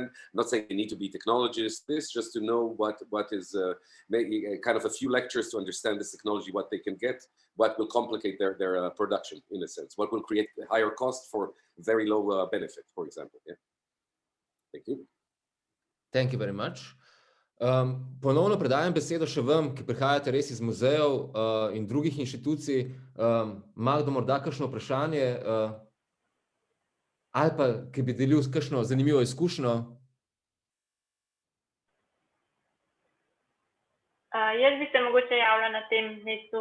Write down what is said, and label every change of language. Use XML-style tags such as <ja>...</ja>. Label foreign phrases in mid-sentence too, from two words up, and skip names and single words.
<en>I'm not saying they need to be technologists, just to know what is maybe kind of a few lectures to understand this technology, what they can get, what will complicate their production in a sense, what will create higher cost for very low benefit, for example. Yeah. Thank you. Thank you very much.</en> <sl>Ponovno predajam besedo še vam, ki prihajate res iz muzejev in drugih inštitucij. Ima kdo morda kakšno vprašanje ali pa, ki bi delil kakšno zanimivo izkušnjo? Jaz bi se mogoče javila na tem mestu.</sl>